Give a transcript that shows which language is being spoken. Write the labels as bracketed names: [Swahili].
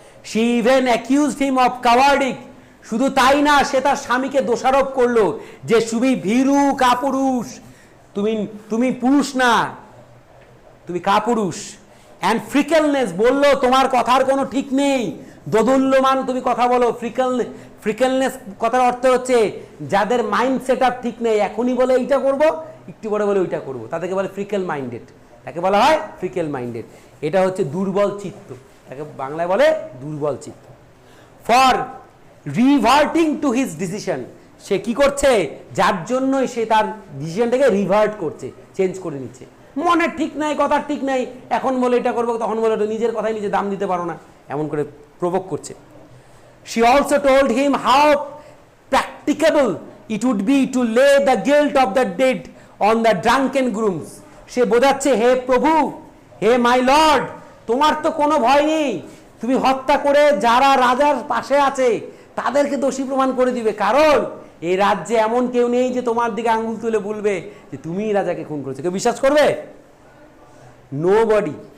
[English] She even accused him of cowardice। [Bangla] শুধু তাই না, সে তার স্বামীকে দোষারোপ করলো যে তুমি ভীরু কাপুরুষ, তুমি পুরুষ না, তুমি কাপুরুষ। অ্যান্ড ফ্রিকেলনেস, বললো তোমার কথার কোনো ঠিক নেই, দোদুল্যমান তুমি কথা বলো। ফ্রিকেলনেস কথার অর্থ হচ্ছে যাদের মাইন্ড সেট আপ ঠিক নেই, এখনই বলে এইটা করব, একটু পরে বলে ওইটা করব, তাদেরকে বলে ফ্রিকেল মাইন্ডেড, তাকে বলা হয় ফ্রিকেল মাইন্ডেড। এটা হচ্ছে দুর্বল চিত্ত, তাকে বাংলায় বলে দুর্বল চিত্ত। [English] for reverting to his decision, [Bangla] সে কি করছে, যার জন্যই সে তার ডিসিশনটাকে রিভার্ট করছে, চেঞ্জ করে নিচ্ছে। মনে ঠিক নাই, কথা ঠিক নাই, এখন বলে এটা করবো, তখন বলে ওটা, নিজের কথায় নিজে দাম দিতে পারো না, এমন করে প্রভোক করছে। [English] She also told him how practicable it would be to lay the guilt of the dead on the drunken grooms। [Bangla] সে বোঝাচ্ছে, হে প্রভু, হে মাই লর্ড, তোমার তো কোনো ভয় নেই, তুমি হত্যা করে যারা রাজার পাশে আছে তাদেরকে দোষী প্রমাণ করে দিবে, কারণ এই রাজ্যে এমন কেউ নেই যে তোমার দিকে আঙ্গুল তুলে বলবে যে তুমিই রাজাকে খুন করেছো। কেউ বিশ্বাস করবে? নোবডি।